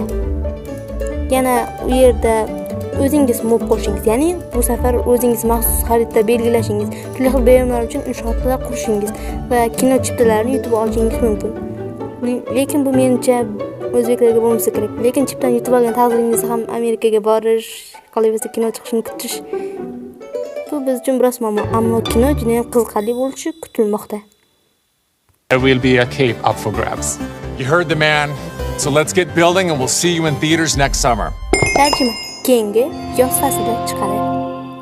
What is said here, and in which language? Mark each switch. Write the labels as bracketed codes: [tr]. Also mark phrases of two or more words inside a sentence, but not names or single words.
[uz] Yana u yerda o'zingiz mob qo'shingiz, ya'ni bu safar o'zingiz maxsus xaritda belgilashingiz, turli xil biyomlar uchun inshootlar qurishingiz va kino chiptalarini yutib olishingiz mumkin. Lekin bu menimcha o'zbeklarga bo'lmasa kerak. Lekin chiptadan yutib olgan taqdiringizda ham Amerikaga borish, qolaversa kino chiqishini kutish, bu biz uchun biroz muammo, ammo kino juda ham qiziqarli bo'lishi kutilmoqda. [en] There will be a cape up for grabs. You heard the man. So let's get building and we'll see you in theaters next summer. [uz] Tarjima keyingi yoz faslida chiqadi.